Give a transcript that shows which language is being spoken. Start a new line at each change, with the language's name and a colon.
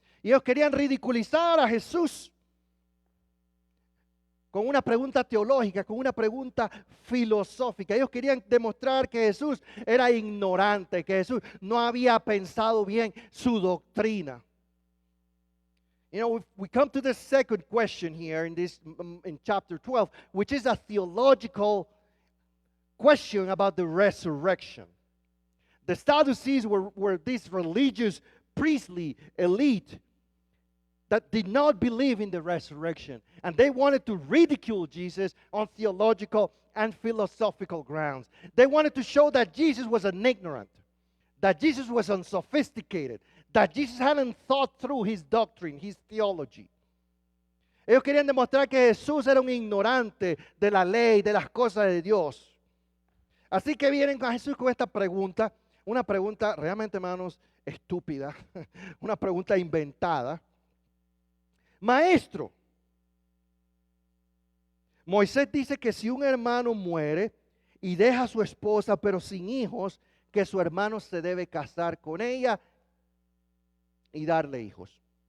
Spanish: Y ellos querían ridiculizar a Jesús con una pregunta teológica, con una pregunta filosófica. Ellos querían demostrar que Jesús era ignorante, que Jesús no había pensado bien su doctrina.
English: You know, we come to the second question here in chapter 12, which is a theological question about the resurrection. The Sadducees were this religious, priestly elite that did not believe in the resurrection. And they wanted to ridicule Jesus on theological and philosophical grounds. They wanted to show that Jesus was an ignorant, that Jesus was unsophisticated, that Jesus hadn't thought through his doctrine, his theology.
Spanish: Ellos querían demostrar que Jesús era un ignorante de la ley, de las cosas de Dios. Así que vienen a Jesús con esta pregunta, una pregunta realmente, hermanos, estúpida, una pregunta inventada. Maestro, Moisés dice que si un hermano muere y deja a su esposa pero sin hijos, que su hermano se debe casar con ella y darle hijos.